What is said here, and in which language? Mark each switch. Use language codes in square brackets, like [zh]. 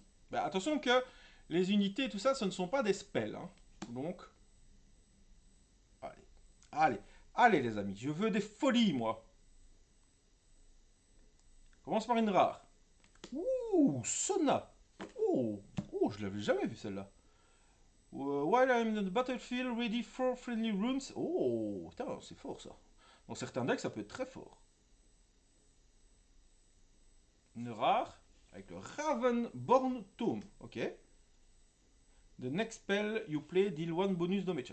[fr] Bah attention que les unités et tout ça, ce ne sont pas des spells. Hein. Donc, allez, allez, allez les amis, je veux des folies moi. Commence par une rare. Ouh, Sona. Oh, oh, je l'avais jamais vu celle-là. [en] While I'm in the battlefield, ready for friendly runes. [fr] Oh, putain, c'est fort ça. Dans certains decks, ça peut être très fort. Une rare avec le Ravenborn Tome. Ok. [en] The next spell you play deal one bonus damage.